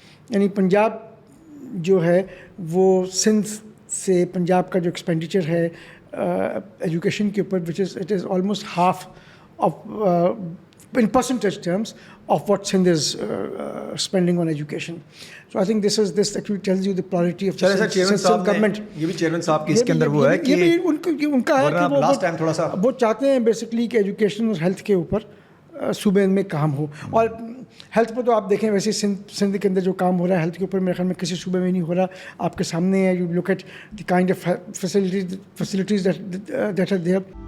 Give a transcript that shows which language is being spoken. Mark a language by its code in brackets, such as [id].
[ur] یعنی پنجاب جو ہے وہ سندھ سے پنجاب کا جو ایکسپینڈیچر ہے ایجوکیشن کے اوپر [en] It is almost half of in percentage terms of what Sindh is spending on education. So I think this actually tells you the priority of the Sindh government. [ur] یہ بھی چیئرمین صاحب کی اس کے اندر وہ ہے کہ ان کا ہے کہ لاسٹ ٹائم تھوڑا سا وہ چاہتے ہیں بیسکلی کہ ایجوکیشن اور ہیلتھ کے اوپر صوبے میں کام ہو. اور ہیلتھ پہ تو آپ دیکھیں ویسے سندھ کے اندر جو کام ہو رہا ہے ہیلتھ کے اوپر میرے خیال میں کسی صوبے میں نہیں ہو رہا. آپ کے سامنے ہے, [en] You look at the kind of facilities that are there.